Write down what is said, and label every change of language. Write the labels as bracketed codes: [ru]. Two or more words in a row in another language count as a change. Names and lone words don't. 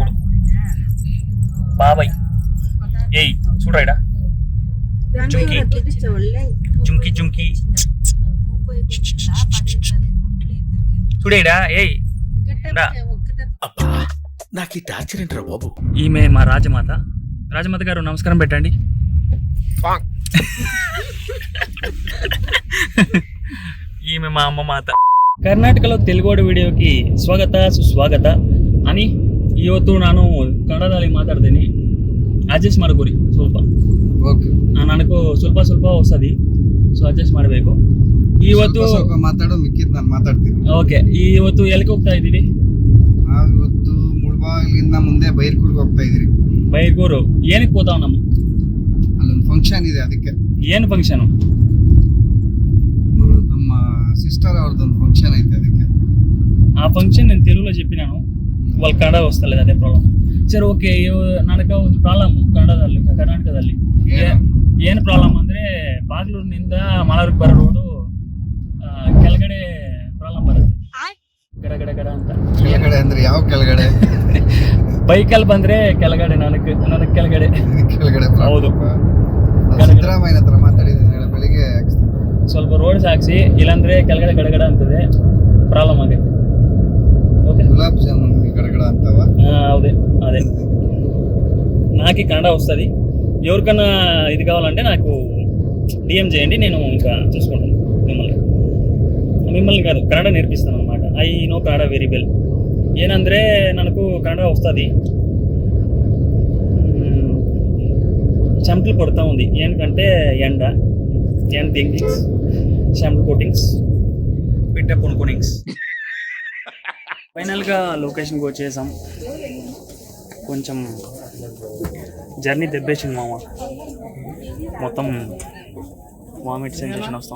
[te] మా అన్న కొడుకు బాబాయ్. ఏయ్ చూడరా జుంకి జుంకి జుంకి చూడేడా ఏయ్ రా. అబ్బా నాకు ఈ టార్చర్ ఏంట్రా బాబు. ఈమె మా రాజమాత. రాజమాత గారు నమస్కారం పెట్టండి. ఈమె మా అమ్మ మాత. [kn] ಕರ್ನಾಟಕలో ತೆಲುಗೋಡು ವಿಡಿಯೋಕ್ಕೆ ಸ್ವಾಗತ ಸುಸ್ವಾಗತ అని ಇವತ್ತು ನಾನು ಕನ್ನಡದಲ್ಲಿ ಮಾತಾಡ್ತೀನಿ. ಅಡ್ಜಸ್ಟ್ ಮಾಡ್ಕೊರಿ ಸ್ವಲ್ಪ. ಓಕೆ ನನಗೂ ಸ್ವಲ್ಪ ಸ್ವಲ್ಪ ವಸ್ತದಿ, ಸೊ ಅಡ್ಜಸ್ಟ್ ಮಾಡಬೇಕು. ಇವತ್ತು ಸ್ವಲ್ಪ ಮಾತಾಡೋ ಮಿಕ್ಕಿದ್ ನಾನು ಮಾತಾಡ್ತೀನಿ. ಓಕೆ, ಇವತ್ತು ಎಲ್ಲಿಗೆ ಹೋಗ್ತಾ ಇದ್ದೀವಿ? ನಾವು ಇವತ್ತು ಮುಳಬಾಗಿಲಿಂದ ಮುಂದೆ ಬೈರ್ಕೂರ್ಗೆ ಹೋಗ್ತಾ ಇದೀರಿ. ಬೈರ್ಗೂರು ಏನಕ್ಕೆ ಹೋತಾವ್ ನಮ್ಮ? ಅಲ್ಲೊಂದು ಫಂಕ್ಷನ್ ಇದೆ, ಅದಕ್ಕೆ. ಏನು ಫಂಕ್ಷನು? ನಮ್ಮ సిస్టర్ ಅವ್ರದ್ದೊಂದು ఫంక్షన్ ಐತೆ, ಅದಕ್ಕೆ. [te] ఆ ఫంక్షన్ నేను తెలుగులో చెప్పినాను, వాళ్ళు ಕನ್ನಡ ವಸ್ತలేదు, [kn] ಅದೇ ಪ್ರಾಬ್ಲಮ್. ಸರಿ ಓಕೆ, ನನಗೆ ಒಂದು ಪ್ರಾಬ್ಲಮ್ ಕನ್ನಡದಲ್ಲಿ, ಕರ್ನಾಟಕದಲ್ಲಿ ಏನು ಪ್ರಾಬ್ಲಮ್ ಅಂದರೆ ಬಾಗ್ಲೂರಿನಿಂದ ಮಳೂರಿಗೆ ಬರೋ ರೋಡು ಕೆಳಗಡೆ ಪ್ರಾಬ್ಲಮ್ ಬರುತ್ತೆ. ಗಡ ಗಡ ಅಂತ ಕೆಳಗಡೆ ಅಂದ್ರೆ ಯಾವ ಕೆಳಗಡೆ? ಬೈಕಲ್ಲಿ ಬಂದ್ರೆ ಕೆಳಗಡೆ, ನನಗೆ ಕೆಳಗಡೆ ಕೆಳಗಡೆ ಹೌದು. ಸಿದ್ದರಾಮಯ್ಯನ ಹತ್ರ ಮಾತಾಡಿದ್ದೀನಿ ಬೆಳಿಗ್ಗೆ. ಸ್ವಲ್ಪ ರೋಡ್ ಸಾಕ್ಸಿ, ಇಲ್ಲಾಂದ್ರೆ ಕೆಳಗಡೆ ಗಡಗಡ ಅಂತದೆ, ಪ್ರಾಬ್ಲಮ್ ಆಗುತ್ತೆ. [te] ఓకే, గులాబ్ జామున్ గడగడ అంటావా? అదే అదే. నాకు కన్నడ వస్తుంది. ఎవరికన్నా ఇది కావాలంటే నాకు డిఎం చేయండి, నేను ఇంకా చూసుకుంటాను మిమ్మల్ని కాదు, కన్నడ నేర్పిస్తాను అనమాట. [en] I know Kannada very well. [kn] ಏನಂದರೆ ನನಗೂ ಕನ್ನಡ వస్తుంది. [te] చెమటలు పడుతూ ఉంది, ఎందుకంటే ఎండ థింకింగ్స్, చెమటలు కోటింగ్స్, పిట్ట పొనుకోనింగ్స్. ఫైనల్గా లొకేషన్కి వచ్చేసాం. కొంచెం జర్నీ దెబ్బేసింది మామ, మొత్తం [en] vomit sensation [te] వస్తాం.